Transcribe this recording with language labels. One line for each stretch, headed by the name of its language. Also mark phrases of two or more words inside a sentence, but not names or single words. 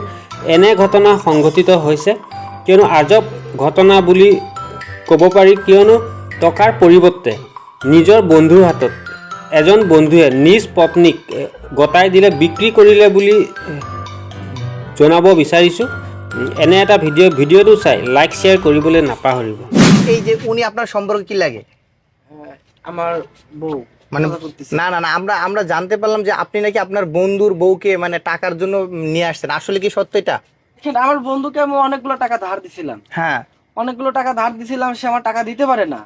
Assamese: এনে ঘটনা সংঘটিত হৈছে কিয়নো আজব ঘটনা বুলি ক'ব পাৰি, কিয়নো টকাৰ পৰিৱৰ্তে নিজৰ বন্ধুৰ হাতত এজন বন্ধুৱে নিজ পত্নীক গতাই দিলে, বিক্ৰী কৰিলে বুলি জনাব বিচাৰিছোঁ। এনে এটা ভিডিঅ'টো চাই
English: like share
Assamese: কৰিবলৈ নাপাহৰিব।
Bangla: এই যে উনি আপনার সম্পর্কে কি লাগে? আমার বউ মানে না না না আমরা আমরা জানতে পারলাম যে আপনি নাকি আপনার বন্ধুর বউকে মানে টাকার জন্য নিয়ে আসছেন, আসলে কি সত্য এটা? আমার বন্ধুকে আমি অনেকগুলো টাকা ধার দিছিলাম, হ্যাঁ অনেকগুলো টাকা ধার দিছিলাম, সে আমার টাকা দিতে পারে না।